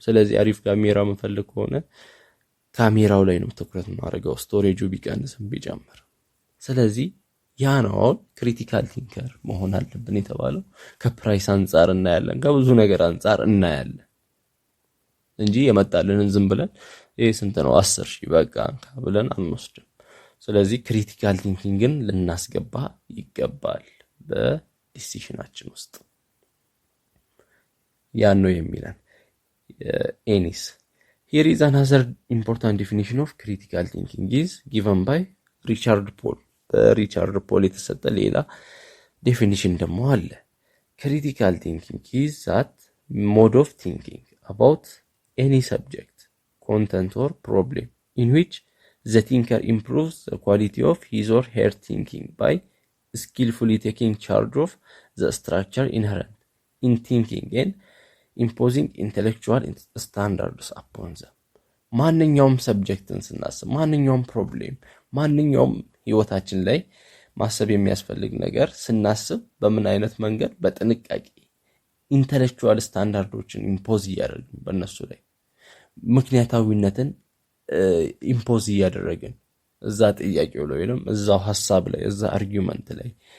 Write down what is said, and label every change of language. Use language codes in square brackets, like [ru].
[am] ስለዚህ አሪፍ ካሜራ የምፈልግ ከሆነ ካሜራው ላይ ነው ትኩረት ማድረገው፣ ስቶሬጁ ቢቀንስም ቢጨምር። ስለዚህ ያ ነው ክሪቲካል ቲንከር መሆን አለብን የተባለው። ከፕራይስ አንፃር እናያለን፣ ከብዙ ነገር አንፃር እናያለን እንጂ የመጣልንን ዝም ብለን ይሄ ስንት ነው 10,000 በቃ ብለን አንወስድም። ስለዚህ ክሪቲካል ቲንኪንግን ልናስገባ ይገባል በዲሲሽናችን ውስጥ። ያን ነው የሚለን ኤኒስ። [en] Here is another important definition of critical thinking is given by Richard Paul. [am] በሪቻርድ ፖል የተሰጠ ሌላ ዴፊኒሽን ደግሞ አለ። ክሪቲካል ቲንኪንግ [en] is that mode of thinking about any subject, content or problem in which the thinker improves the quality of his or her thinking by skillfully taking charge of the structure inherent in thinking and imposing intellectual standards upon them. [am] ማንኛውም ሰብጀክትን ስናስብ፣ ማንኛውም ፕሮብሌም፣ ማንኛውም ህይወታችን ላይ ማሰብ የሚያስፈልግ ነገር ስናስብ በምን አይነት መንገድ? በጥንቃቄ ኢንተሌክቹዋል ስታንዳርዶችን ኢምፖዝ እያደረግን በእነሱ ላይ ምክንያታዊነትን ኢምፖዝ እያደረግን እዛ ጥያቄው ላይ ወይንም እዛው ሐሳብ ላይ እዛ አርጊውመንት ላይ